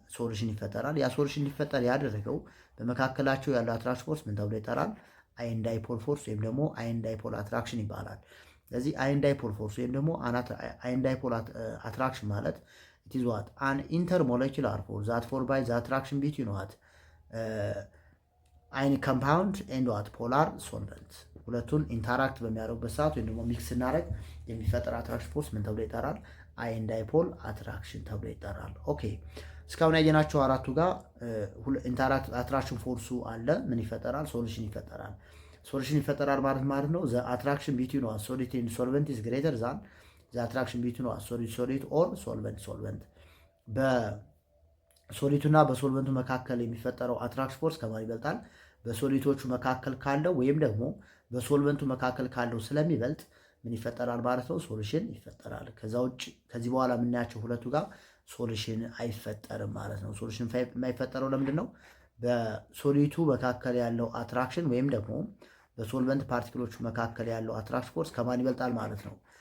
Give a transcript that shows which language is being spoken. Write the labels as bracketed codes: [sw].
[am] ሶሉሽን ይፈጠራል። ያ ሶሉሽን ሊፈጠር ያደረገው በመካከላቸው ያለው አትራክሽን ፎርስ ምን ተብሎ ይጠራል? [en] ion dipole force [am] ወይም ደግሞ [en] ion dipole attraction [am] ይባላል። ስለዚህ [en] ion dipole force ወይም ደግሞ ion dipole attraction [am] ማለት [en] it is what an intermolecular force that formed by the attraction between what ionic compound and what polar solvent [am] ሁለቱን ኢንተራክት በሚያደርጉበት ሰዓት ወይም ደግሞ ሚክስ እናደርግ የሚፈጠር አትራክሽን ፎርስ ምን ተብሎ ይጠራል? ion dipole attraction ተብሎ ይጠራል። ኦኬ እስካሁን ያየናቸው አራቱ ጋር ኢንተራክት አትራክሽን ፎርሱ አለ ምን ይፈጠራል? ሶሉሽን ይፈጠራል። ሶሉሽን ይፈጠራል ማለት ነው [en] the attraction between what solid and solvent is greater than the attraction between what solid or solvent [am] በሶሊቱና በሶልቨንቱ መካከል የሚፈጠረው አትራክሽን ፎርስ ከማን ይበልጣል? በሶሊቶቹ መካከል ካለው ወይም ደግሞ በሶልቨንቱ መካከል ካለው ስለሚበልጥ ምን ይፈጠራል ማለት ነው? ሶሉሽን ይፈጠራል። ከዛ ውጭ ከዚህ በኋላ የምናያቸው ሁለቱ ጋር ሶሉሽን አይፈጠርም ማለት ነው። ሶሉሽን የማይፈጠረው ለምንድን ነው? በሶሊቱ መካከል ያለው አትራክሽን ወይም ደግሞ በሶልቨንት ፓርቲክሎቹ መካከል ያለው አትራክሽን ፎርስ ከማን ይበልጣል ማለት ነው?